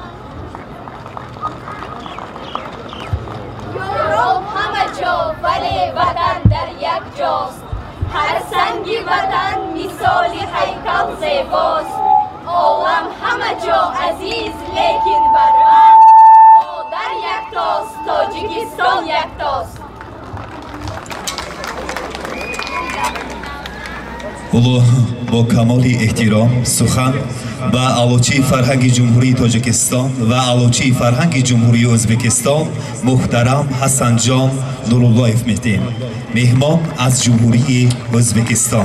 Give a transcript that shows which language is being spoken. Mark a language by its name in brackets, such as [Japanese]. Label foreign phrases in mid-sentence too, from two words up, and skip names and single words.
[Persian] یورپ همه جا ولی وطن در یک جاست. هر سنگی وطن مثالی هیکل زیباست. عالم همه جا عزیز لیکن برمن، مادر یکتاست، تاجیکستان یکتاست. [Tajik] улу бо камоли эҳтиром сухан ба аълочии фарҳанги ҷумҳурии тоҷикистон ва аълочии фарҳанги ҷумҳурии ӯзбекистон муҳтарам ҳасанҷон нуруллоев метем, меҳмон аз ҷумҳурии ӯзбекистон.